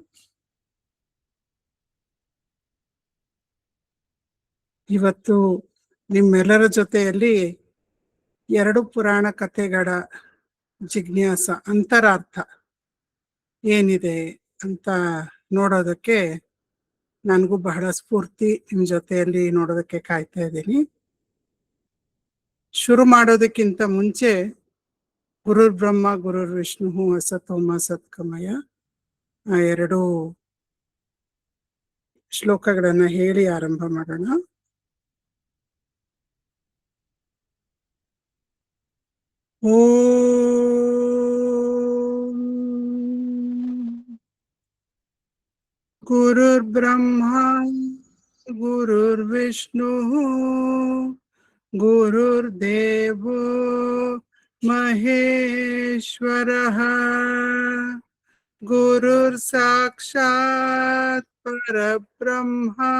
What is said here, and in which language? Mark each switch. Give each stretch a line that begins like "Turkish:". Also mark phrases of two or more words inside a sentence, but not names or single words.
Kannada: ಇವತ್ತು ನಿಮ್ಮೆಲ್ಲರ ಜೊತೆಯಲ್ಲಿ 2 ಪುರಾಣ ಕಥೆಗಳ ಜಿಜ್ಞಾಸ ಅಂತರಾರ್ಥ ಏನಿದೆ ಅಂತ ನೋಡೋದಕ್ಕೆ ನನಗೂ ಬಹಳ ಸ್ಫೂರ್ತಿ ನಿಮ್ ಜೊತೆಯಲ್ಲಿ ನೋಡೋದಕ್ಕೆ ಕಾಯ್ತಾ ಇದ್ದೀನಿ. ಶುರು ಮಾಡೋದಕ್ಕಿಂತ ಮುಂಚೆ
Sanskrit: ಗುರುರ್ ಬ್ರಹ್ಮ ಗುರುರ್ ವಿಷ್ಣು ಅಸತೋಮ ಸತ್ಕಮಯ
Kannada: ಆ 2 ಶ್ಲೋಕಗಳನ್ನ ಹೇಳಿ ಆರಂಭ ಮಾಡೋಣ.
Sanskrit: ಓಂ ಗುರುರ್ ಬ್ರಹ್ಮ ಗುರುರ್ ವಿಷ್ಣು ಗುರುರ್ ದೇವೋ ಮಹೇಶ್ವರಃ ಗುರುರ್ ಸಾಕ್ಷಾತ್ ಪರಬ್ರಹ್ಮ